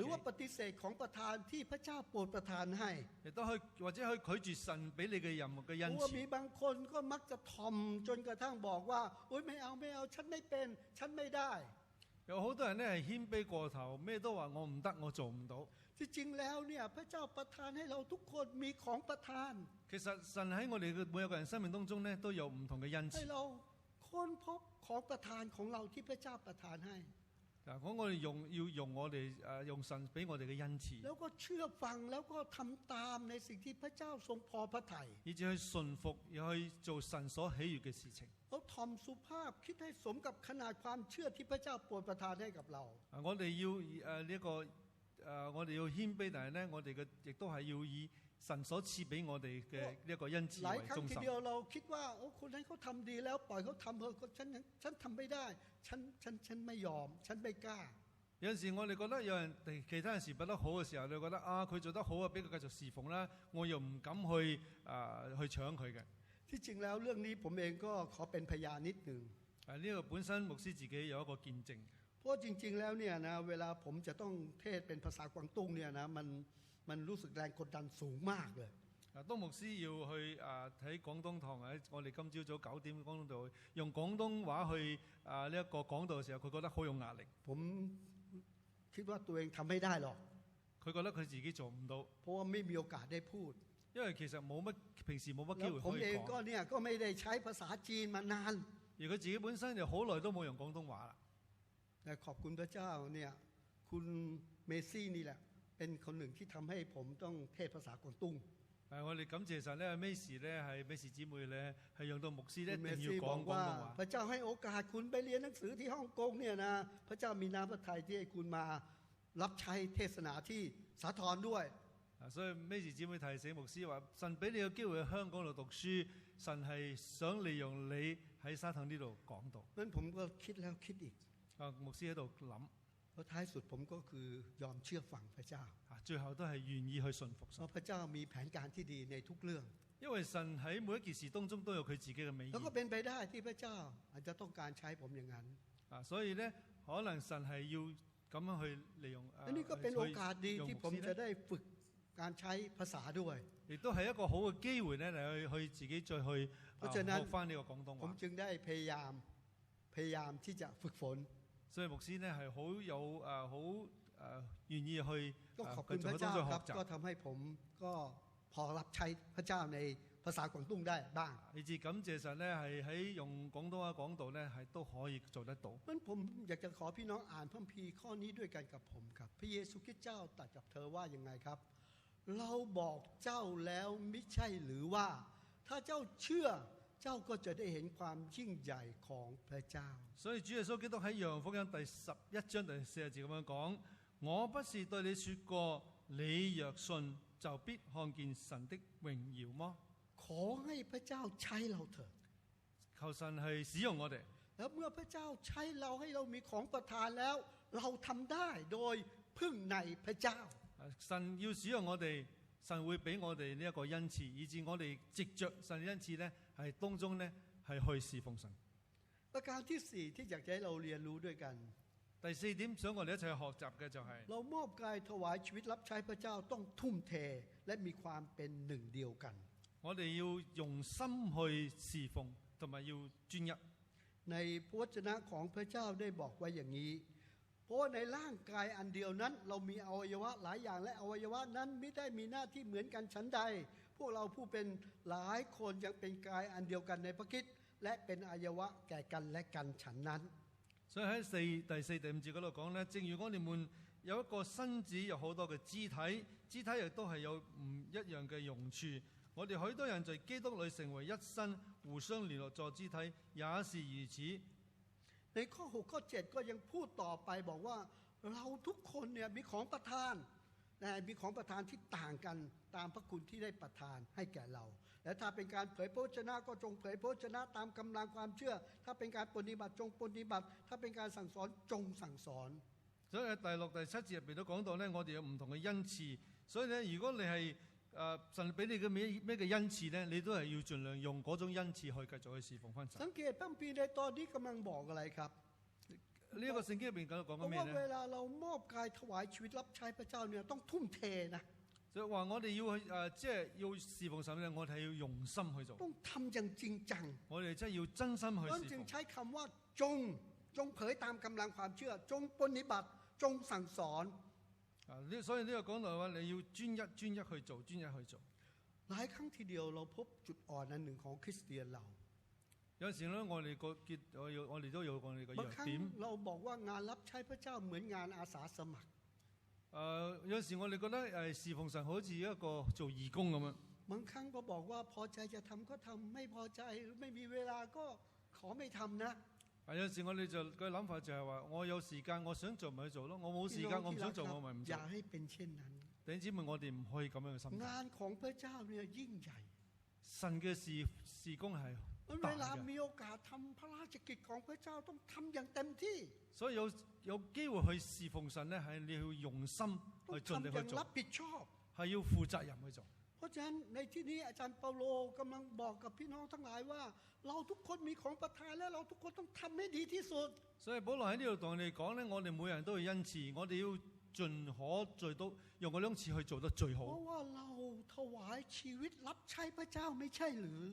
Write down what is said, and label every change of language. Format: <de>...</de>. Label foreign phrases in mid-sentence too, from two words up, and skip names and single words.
<th>หรือว่าปฏิเสธของประทานที่พระเจ้าโปรดประทานให้</th> <yue>亦都可以或者可以拒絕神俾你嘅任何嘅恩</yue> <th>เพราะว่ามี</th> <yue>賜。</yue> <th>บางคนก็มักจะทอมจนกระทั่งบอกว่าโอ๊ยไม่เอาฉันไม่เป็นฉันไม่ได้</th> <yue>有好多人咧係謙卑過頭，咩都話我唔得，我做唔到。</yue> <th>ที่จริงแล้วเนี่ยพระเจ้าประทานให้เราทุกคนมีของประทาน</th> <yue>其實神喺我哋嘅每一個人生命當中咧，都有唔同嘅恩</yue> <th>ให้</th> <yue>賜。</yue> <th>เราค้นพบของประทานของเราที่พระเจ้าประทานให้</th> <yue>嗱，講我哋要用我哋用神俾我哋嘅恩賜，</yue> <th>แล้วก็เชื่อฟังแล้วก็ทำตามในสิ่งที่พระเจ้าทรงพอพระทัย</th> <yue>以至去順服，又去做神所喜悅嘅事情。</yue> <th>เราทำสุภาพคิดให้สมกับขนาดความเชื่อที่พระเจ้าโปรดประทานให้กับเรา</th> <yue>我哋要呢一個我哋要謙卑，但係咧我哋嘅亦都係要以神所賜俾我哋嘅呢一個恩賜</yue> <th>หลาย</th> <yue>為</yue> <th>ครั้งที</th> <yue>中心。</yue> <th>เดียวเราคิดว่าโอ้คนนั้นเขาทำดีแล้วปล่อยเขาทำเถอะฉันทำไม่ได้ฉันไม่ยอมฉันไม่กล้า</th> <yue>有陣時我哋覺得有人其他人事不得好嘅時候，你覺得佢做得好啊，俾佢繼續侍奉啦，我又唔敢去搶佢嘅。</yue> <th>ที่จริงแล้วเรื่องนี้ผมเองก็ขอเป็นพยานนิดหนึ่ง</th> <yue>呢個本身牧師自己有一個見證。</yue> <th>เพราะจริงๆแล้วเนี่ยนะเวลาผมจะต้องเทศเป็นภาษากวางตุ้งเนี่ยนะมันรู้สึกแรงกดดันสูงมากเลย</th> <yue>當牧師要去喺廣東堂喺我哋今朝早9點廣東道用廣東話去呢一個講道嘅時候，佢覺得好有壓力。</yue> <th>ผมคิดว่าตัวเองทำไม่ได้หรอก</th> <yue>佢覺得佢自己做唔到，</yue> <th>เพราะว่าไม่มีโอกาสได้พูด</th> <yue>因為其實平時冇乜機會</yue> <th>ผม</th> <yue>可以</yue> <th>เองก็</th> <yue>講。</yue> <th>เนี่ยก็ไม่ได้ใช้ภาษาจีนมานาน</th> <yue>而佢自己本身就好耐都冇用廣東話啦。</yue> <th>แต่ขอบคุณพระเจ้าเนี่ยคุณเมซี่นี่แหละเป็นคนหนึ่งที่ทำให้ผมต้องเทศภาษากวางตุ้ง</th> <yue>我哋感謝神咧，Macy 咧係 Macy 姊妹咧係讓到牧師咧一定要講廣東話。</yue> <th>พระเจ้าให้โอกาสคุณไปเรียนหนังสือที่ฮ่องกงเนี่ยนะพระเจ้ามีน้ำพระทัยที่ให้คุณมารับใช้เทศนาที่สาธรด้วย</th> <yue>所以 Macy 姊妹提醒牧師話：神俾你有機會喺香港度讀書，神係想利用你喺沙灘呢度講道。</yue> <th>นั้นผมก็คิดแล้วคิดอีก</th> <yue>牧師喺度諗，</yue> <th>แล้วท้ายสุดผมก็คือยอมเชื่อฟังพระเจ้า</th> <yue>最後都係願意去順服</yue> <th>เพราะพระเจ้ามีแผนการที่ดีในทุกเรื่อง</th> <yue>因為神喺每一件事當中都有佢自己嘅美意。</yue> <th>แล้วก็เป็นไปได้ที่พระเจ้าอาจจะต้องการใช้ผมอย่างนั้น</th> <yue>所以咧可能神係要咁樣去利用</yue> <th>อันนี้ก็เป็นโอกาสดีที่ผมจะได้ฝึกการใช้ภาษาด้วย</th> <yue>亦都係一個好嘅機會咧嚟去自己再去學翻呢個廣東話。</yue> <th>ผมจึงได้พยายามที่จะฝึกฝน</th> <yue>所以牧師咧係好有好願意去</yue> <th>ก็ขอบคุณพระเจ้าครับก็ทำให้ผมก็พอรับใช้พระเจ้าในภาษากวางตุ้งได้บ้าง</th> <yue>以至感謝神咧係喺用廣東話講道咧係都可以做得到。</yue> <th>นั้นผมอยากจะขอพี่น้องอ่านพระคัมภีร์ข้อนี้ด้วยกันกับผมครับพระเยซูคริสต์เจ้าตรัสกับเธอว่ายังไงครับเราบอกเจ้าแล้วไม่ใช่หรือว่าถ้าเจ้าเชื่อเจ้าก็จะได้เห็นความยิ่งใหญ่ของพระเจ้า</th> <yue>所以主耶穌基督喺《約翰福音》第11章第40節咁樣講：我不是對你說過，你若信就必看見神的榮耀麼？</yue> <th>ขอให้พระเจ้าใช้เราเถิด</th> <yue>求神係使用我哋。</yue> <th>แล้วเมื่อพระเจ้าใช้เราให้เรามีของประทานแล้วเราทำได้โดยพึ่งในพระเจ้า</th> <yue>神要使用我哋，神會俾我哋呢一個恩賜，以致我哋藉着神嘅恩賜咧，係當中咧係去侍奉神。</yue> <th>ประการที่สี่ที่อยากให้เราเรียนรู้ด้วยกัน</th> <yue>第四點想我哋一齊去學習嘅就係、</yue> <th>เรามอบกายถวายชีวิตรับใช้พระเจ้าต้องทุ่มเทและมีความเป็นหนึ่งเดียวกัน</th> <yue>我哋要用心去侍奉，同埋要專一。</yue> <th>ในพระวจนะของพระเจ้าได้บอกไว้อย่างนี้เพราะในร่างกายอันเดียวนั้นเรามีอวัยวะหลายอย่างและอวัยวะนั้นไม่ได้มีหน้าที่เหมือนกันฉันใดพวกเราผู้เป็นหลายคนยังเป็นกายอันเดียวกันในพระคริสต์และเป็นอวัยวะแก่กันและกันฉันนั้น</th> <yue>所以喺第四、第五節嗰度講咧，正如我哋們有一個身子，有好多嘅肢體，肢體亦都係有唔一樣嘅用處。我哋許多人在基督裏成為一身，互相聯絡作肢體，也是如此。</yue> <th>ในข้อ6ข้อ7ก็ยังพูดต่อไปบอกว่าเราทุกคนเนี่ยมีของประทานมีของประทานที่ต่างกันตามพระคุณที่ได้ประทานให้แก่เราและถ้าเป็นการเผยพระวจนะก็จงเผยพระวจนะตามกำลังความเชื่อถ้าเป็นการปฏิบัติจงปฏิบัติถ้าเป็นการสั่งสอนจงสั่งสอน</th> <yue>所以喺第6、第7節入邊都講到咧，我哋有唔同嘅恩賜，所以咧，如果你係神俾你嘅咩嘅恩賜咧，你都係要盡量用嗰種恩賜去繼續去侍奉翻神。</yue> <th>สังเกตพระคัมภีร์ในตอนนี้กำลังบอกอะไรครับ</th> <yue>呢一個聖經入邊講緊咩咧？</yue> <th>เวลาเรามอบกายถวายชีวิตรับใช้พระเจ้าเนี่ยต้องทุ่มเทนะ</th> <yue>所以話我哋要去即係要侍奉神咧，我哋係要用心去做。</yue> <th>ต้องทำอย่างจริงจัง</th> <yue>我哋真係要真心去侍奉。</yue> <th>จึงใช้คำว่าจงเผยตามกำลังความเชื่อจงปฏิบัติจงสั่งสอน</th> <yue>所以呢個講到話你要專一去做，專一去做。</yue> <th>หลายครั้งทีเดียวเราพบจุดอ่อนอันหนึ่งของคริสเตียนเรา</th> <yue>有時咧，我哋都有我哋嘅弱點。</yue> <th>เราบอกว่างานรับใช้พระเจ้าเหมือนงานอาสาสมัคร</th> <yue>有時我哋覺得侍奉神好似一個做義工咁樣。</yue> <th>บางครั้งก็บอกว่าพอใจจะทำก็ทำไม่พอใจไม่มีเวลาก็ขอไม่ทำนะ</th> <yue>有時我哋就個諗法就係話，我有時間我想做咪去做咯，我冇時間我唔想做我咪唔做。</yue> <th>อย่าให้เป็นเช่นนั้น</th> <yue>弟兄姊妹，我哋唔可以咁樣嘅心態。</yue> <th>งานของพระเจ้าเนี่ยยิ่งใหญ่</th> <yue>神嘅事工係</yue> <th>เวลามีโอกาสทำพระราชกิจของพระเจ้าต้องทำอย่างเต็มที่</th> <yue>所以有機會去侍奉神咧，係你要用心去盡力去做，</yue> <th>รับผิดชอบ</th> <yue>係要負責任去做。</yue> <th>เพราะฉะนั้นในที่นี้อาจารย์เปาโลกำลังบอกกับพี่น้องทั้งหลายว่าเราทุกคนมีของประทานและเราทุกคนต้องทำให้ดีที่สุด</th> <yue>所以保羅喺呢度同我哋講咧，我哋每人都有恩賜，我哋要盡可做到用嗰啲恩賜去做得最好。</yue> <th>เพราะว่าเราถวายชีวิตรับใช้พระเจ้าไม่ใช่หรือ</th>